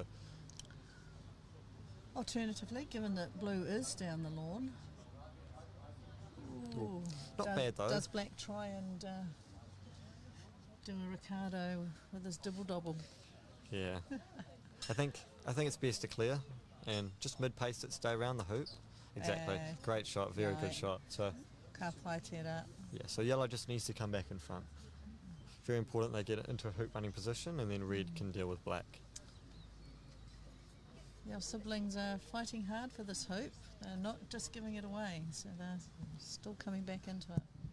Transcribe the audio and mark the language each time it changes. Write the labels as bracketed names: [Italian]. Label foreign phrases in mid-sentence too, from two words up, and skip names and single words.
[English] Alternatively, given that blue is down the lawn, ooh, not bad though. Does black try and do a Ricardo with his dibble-dobble? Yeah, I think it's best to clear and just mid-pace it, stay around the hoop. Exactly, great shot, very good right. shot. So [Māori] Ka pai tērā. [English] yeah, so yellow just needs to come back in front. Very important they get it into a hoop running position, and then red can deal with black. Our siblings are fighting hard for this hoop. They're not just giving it away, so they're still coming back into it.